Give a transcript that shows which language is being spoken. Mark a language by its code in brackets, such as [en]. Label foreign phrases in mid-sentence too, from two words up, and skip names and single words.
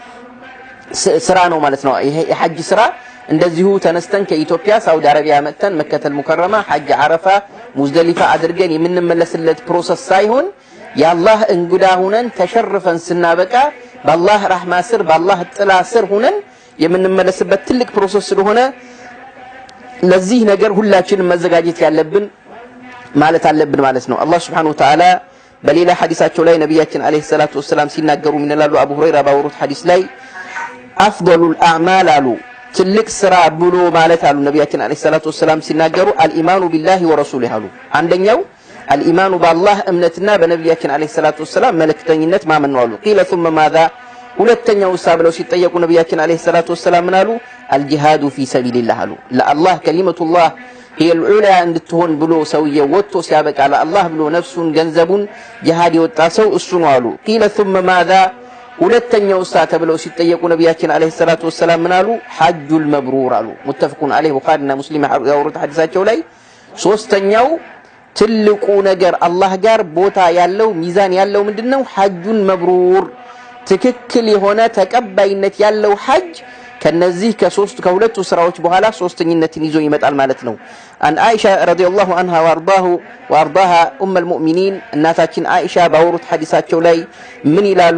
[am] ስራ ነው ማለት ነው ይሄ የሐጅ ስራ። እንደዚሁ ተነስተን ከኢትዮጵያ ሳውዲ አረቢያ መተን መከተል ሙከረማ ሐጅ አረፋ ሙዝደሊፋ አድርገን የምንመለስለት ፕሮሰስ ሳይሆን የአላህ እንግዳ ሆነን ተሸርፈን ስናበቃ በአላህ ረህማ ስር በአላህ ጥላ ስር ሆነን የምንመለስበት ትልቅ ፕሮሰስ ስለሆነ ለዚህ ነገር ሁላችንም መዘጋጀት ያለብን ማለት አለብን ማለት ነው። አላህ [ar] سبحانه وتعالى [am] በሌላ ሐዲሳቸው ላይ ነብያችን [ar] عليه الصلاة والسلام [am] ሲናገሩ ምን ይላሉ? አቡ ሁረይራ ባወሩት ሐዲስ ላይ [ar] أفضل الأعمال [am] አሉ ትልቅ ስራ ብሎ ማለት አሉ ነብያችን [ar] عليه الصلاة والسلام [am] ሲናገሩ [ar] الإيمان بالله ورسوله [am] አሉ። አንደኛው አልኢማኑ በአላህ እምነትና በነብያችን [ar] عليه الصلاة والسلام [am] መልእክተኝነት ማመን ነው አሉ። [ar] قيل ثم ماذا [am] ሁለተኛው ብለው ሲጠየቁ ነብያችን [ar] عليه الصلاة والسلام [am] ምን አሉ? [ar] الجهاد في سبيل الله [am] አሉ። ለአላህ [ar] كلمة الله هي العليا [am] እንድትሆን ብሎ ሰውየው ወጥቶ ሲያበቃ ለአላህ ብሎ ነፍሱን ገንዘቡን ጂሃድ የወጣ ሰው እሱ ነው አሉ። [ar] قيل ثم ماذا [am] ሁለተኛው ተብለው ሲጠየቁ ነብያችን [ar] عليه الصلاة والسلام [am] ምን አሉ? [ar] الحج المبرور [am] አሉ። [ar] متفق عليه [am] ቡኻሪና ሙስሊም ያወሩት ሐዲሳቸው ላይ ሶስተኛው ትልቁ ነገር አላህ ጋር ቦታ ያለው ሚዛን ያለው ምንድነው? [ar] حج مبرور [am] ትክክል የሆነ ተቀባይነት ያለው ሐጅ ከነዚህ ከሁለቱ ስራዎች በኋላ ሶስተኝነትን ይዞ ይመጣል ማለት ነው። [ar] عن عائشة رضي الله عنها وأرضاها أم المؤمنين [am] እናታችን አይሻ ባወሩት ሐዲሳቸው ላይ ምን ይላሉ?